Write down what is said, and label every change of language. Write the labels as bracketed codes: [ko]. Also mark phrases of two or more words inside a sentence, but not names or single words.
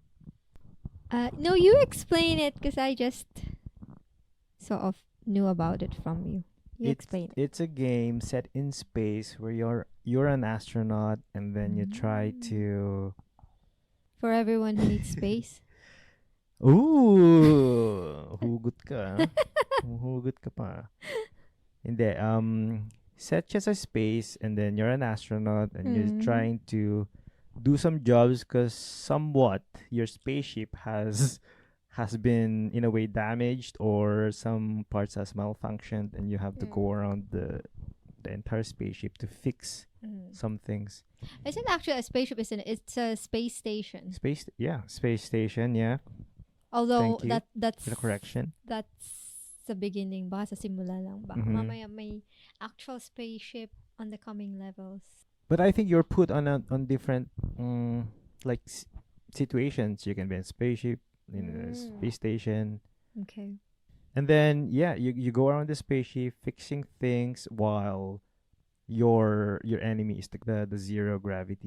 [en] No, you explain it because I just sort of knew about it from you. You explain it. It's a game set in space where you're an astronaut and then you try to. For everyone who needs space. [tl] Ooh, hugot ka. Hugot ka pa. Hindi, [en] set just a space and then you're an astronaut and you're trying to do some jobs because somewhat your spaceship has been in a way damaged or some parts has malfunctioned and you have to go around the entire spaceship to fix some things. It's not actually a spaceship, isn't it? It's a space station. Space station, yeah. Although Thank you that's for the correction. [tl] That's sa beginning ba, sa simula lang ba. Mamaya may actual spaceship [en] on the coming levels. But I think you're put on different like situations. You can be in a spaceship, in a space station. Okay. And then you go around the spaceship fixing things while your enemy is the zero gravity